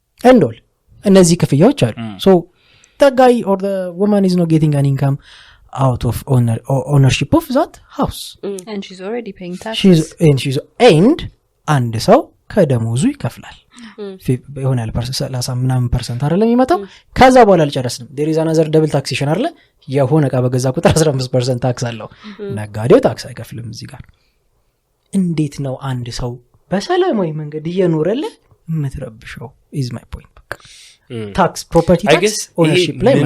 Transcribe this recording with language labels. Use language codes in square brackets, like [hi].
[am] እንዶል እነዚህ ክፍያዎች አሉ [en] so the guy or the woman is not getting an income out of ownership of that house. And she's already paying taxes. She's and [am] አንድ ሰው ከደሞዙ ይከፍላል በሆነ %30% አይደለም የሚመጣው ከዛ በኋላ አልጨረስንም [en] there is another double taxation [am] አይደለ የሆነ ዕቃ በገዛ ቁጥር 15% ታክስ አለው ነጋዴው ታክስ አይከፍልም እዚህ ጋር እንዴት ነው አንድ ሰው በሰላማዊ መንገድ እየኖረለ የምትረብሸው [en] is my point [am] ታክስ ፕሮፐርቲ ታክስ ኦነርሺፕ ላይ